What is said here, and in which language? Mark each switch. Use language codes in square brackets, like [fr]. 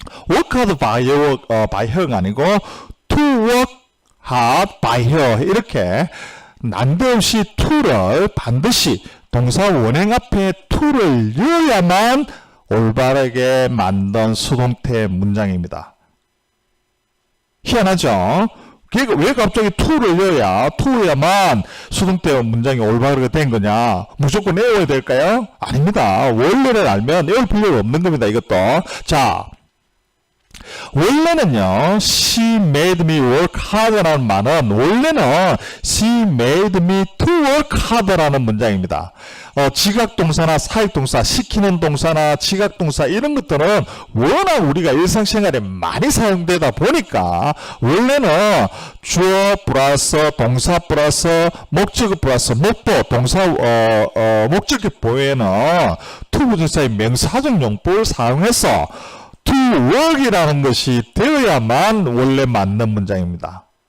[en] work hard by her [ko] 가 아니고 [en] to work hard by her [ko] 이렇게 난데없이 to를 반드시 동사 원형 앞에 to를 넣어야만 올바르게 만든 수동태 문장입니다. 희한하죠? 왜 갑자기 to를 넣어야만 수동태 문장이 올바르게 된 거냐? 무조건 외워야 될까요? 아닙니다. 원래를 알면 외울 필요가 없는 겁니다. 이것도. 자, 원래는요, [en] she made me work hard [ko] 라는 말은 원래는 [en] she made me to work hard [ko] 라는 문장입니다. 지각동사나 사역동사, 시키는 동사나 지각동사 이런 것들은 워낙 우리가 일상생활에 많이 사용되다 보니까 원래는 주어 플러스 동사 플러스 목적어 플러스 목보 동사 목적어 보에는 to 부정사의 명사적 용법을 사용해서 to work이라는 것이 되어야만 원래 맞는 문장입니다.